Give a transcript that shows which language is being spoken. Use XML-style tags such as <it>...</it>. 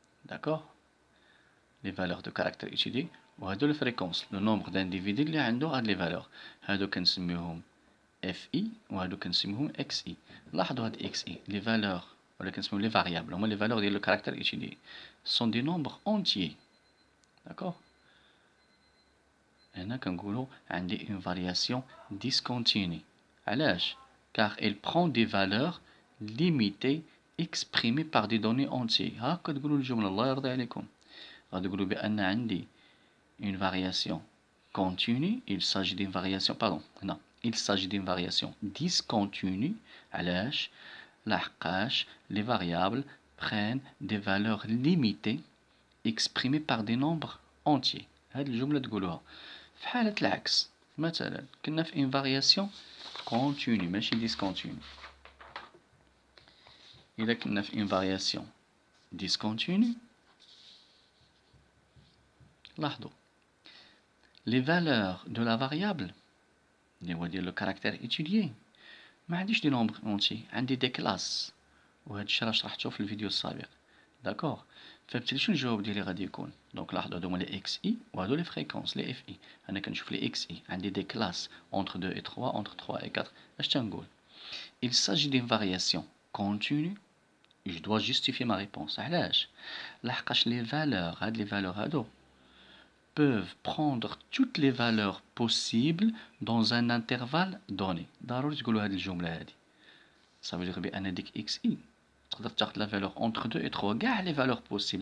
<fr>d'accord, les valeurs de caractère étudié،</fr> <ar>وهادو الفريكونس لو نومبر دانديفيدي اللي عنده هاد لي فالور، هادو كنسميوهم اف اي وهادو كنسميوهم اكس اي. لاحظوا هاد اكس اي لي فالور ولا كنسميو لي فاريابل هما لي فالور ديال لو كاركتير étudié سون دي نومبر اونتيي. داكوغ، هنا كنقولوا عندي اون فارياسيون ديسكونتيني. علاش؟</ar> <fr>car elle prend des valeurs limitées exprimées par des données entières.</fr> <ar>هاكا تقولوا الجملة الله يرضي عليكم. غادي تقولوا بأن عندي</ar> <fr>une variation continue. Il s'agit d'une variation</fr> <ar>هنا</ar> <fr>il s'agit d'une variation discontinue.</fr> <ar>علاش؟ لحقاش</ar> <fr>les variables prennent des valeurs limitées exprimées par des nombres entiers.</fr> <ar>هاد الجملة تقولوها. في حالة العكس مثلا كنا في</ar> <fr>une variation continue</fr> <ar>ماشي discontinue. إذا كنا في</ar> <fr>une variation discontinue</fr> <ar>لاحظوا</ar> <fr>les valeurs de la variable</fr> <ar>اللي هو ديال لو كاركتير étudié ما عنديش دي نومبر اونتي، عندي دي كلاس، وهذا الشيء راه شرحته في الفيديو السابق. داكوغ، فبالتالي شنو الجواب ديالي غادي يكون؟ دونك لاحظوا هادو هما لي اكس اي وهادو لي فريكونس لي اف اي. انا كنشوف لي اكس اي عندي دي كلاس</ar> <fr>entre 2 et 3 entre 3 et 4.</fr> <ar>اش تنقول؟</ar> <fr>il s'agit d'une variation continue. je dois justifier ma réponse.</fr> <ar>علاش؟ لحقاش لي فالور هاد لي فالور هادو</ar> <fr>peuvent prendre toutes les valeurs possibles dans un intervalle donné.</fr> <ar>ضروري تقولوا هاد الجملة هادي. ça veut dire بأن ديك اكس اي تقدر تاخد لا فالور</ar> <fr>entre 2 et 3</fr> <ar>كاع لي فالور possibles.</ar>